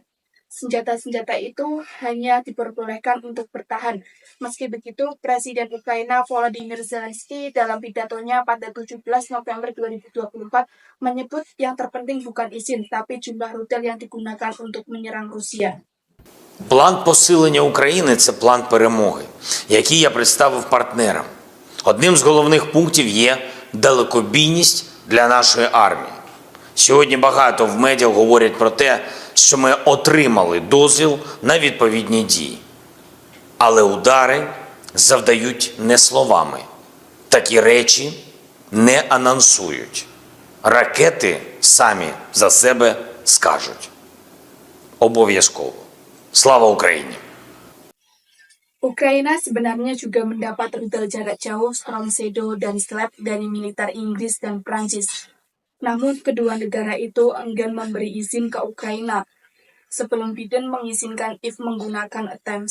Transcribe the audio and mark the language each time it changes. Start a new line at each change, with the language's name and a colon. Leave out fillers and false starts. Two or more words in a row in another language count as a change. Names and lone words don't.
Indonesian: Senjata-senjata itu hanya diperbolehkan untuk bertahan. Meski begitu, Presiden Ukraina Volodymyr Zelensky dalam pidatonya pada 17 November 2024 menyebut yang terpenting bukan izin, tapi jumlah rudal yang digunakan untuk menyerang Rusia.
Ukrainian: План посилення України – це план перемоги, який я представив партнерам. Одним з головних пунктів є далекобійність для нашої армії. Сьогодні багато в медіа говорять про те, що ми отримали дозвіл на відповідні дії. Але удари завдають не словами. Такі речі не анонсують. Ракети самі за себе скажуть. Обов'язково. Слава Україні!
Indonesian: Ukraina sebenarnya juga mendapat rudal jarak jauh Storm Shadow dan SLAP dari militer Inggris dan Prancis. Namun kedua negara itu enggan memberi izin ke Ukraina sebelum Biden mengizinkan If menggunakan ATACMS.